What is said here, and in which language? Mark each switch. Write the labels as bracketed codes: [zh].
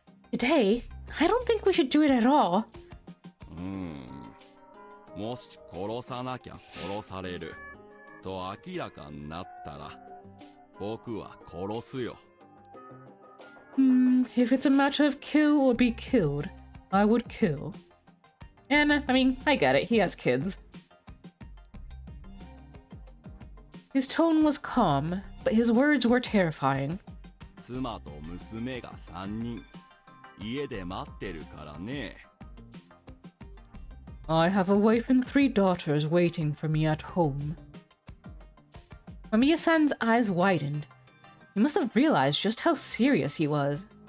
[en] Today? I don't think we should do it at all. [ja] もし殺さなきゃ殺されると明らかになったら僕は殺すよ。 [en] If it's a matter of kill or be killed, I would kill. And, I mean, I get it, he has kids. His tone was calm, but his words were terrifying. [ja] 妻と娘が3人家で待ってるからね。 [en] I have a wife and 3 daughters waiting for me at home. Mamiya-san's eyes widened. He must have realized just how serious he was.